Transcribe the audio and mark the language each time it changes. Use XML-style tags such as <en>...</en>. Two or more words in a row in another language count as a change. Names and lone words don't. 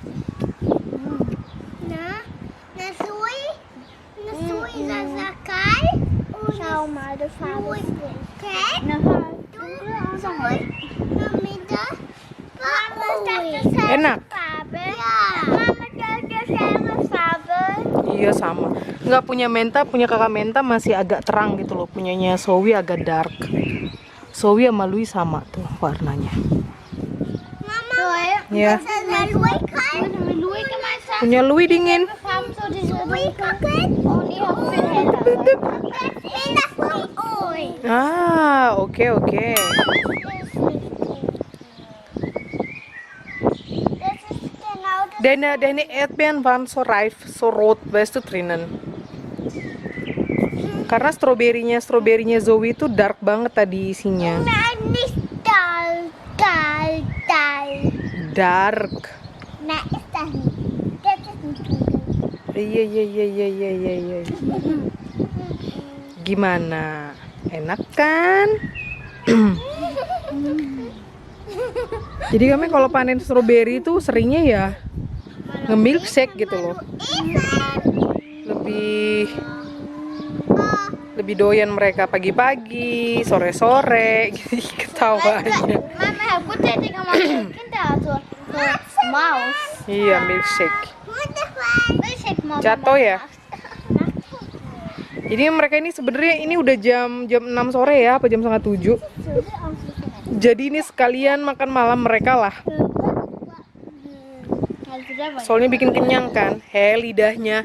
<de>Schau mal, die Farbe ist eine dunkel und so hell.</de> <id>Enak?</id> <de>Farbe? Ja. Mama, das selbe Farbe.</de> <id>Iya sama. Nggak punya Menta, punya kakak Menta masih agak terang gitu loh. Punyanya Zoe agak dark. Zoe sama Louis sama tuh warnanya. Mama, Ya.</id> <de>Louis kann. Louis gemeinsam.</de> <id>Punya Louis dingin.</id> <de>Farben so diese Louis kann. Und ich habe viel heller.</de> <id>Ah, oke oke.</id> <de>Denne erdbeeren waren so reif, so rot, weißt du, drinnen.</de> <id>Karena stroberinya Zoe itu dark banget tadi isinya.</id> <de>Nein, nicht dark. Dark. Nein, ist das nicht. Das ist nicht dunkel.</de> <id>Iya. Gimana? Enak kan? Jadi kami kalau panen stroberi itu seringnya ya nge-milkshake gitu loh. Lebih doyan mereka pagi-pagi, sore-sore gitu ketawanya. Mama,</id> <de>Herr Butter, die kann man für Kinder, also für Maus.</de> <id>Iya, milkshake. Milkshake Mama. Jatuh ya? Jadi mereka ini sebenarnya ini udah jam 6 sore ya, apa jam setengah 7. Jadi ini sekalian makan malam mereka lah. Soalnya bikin kenyang kan, lidahnya.</id>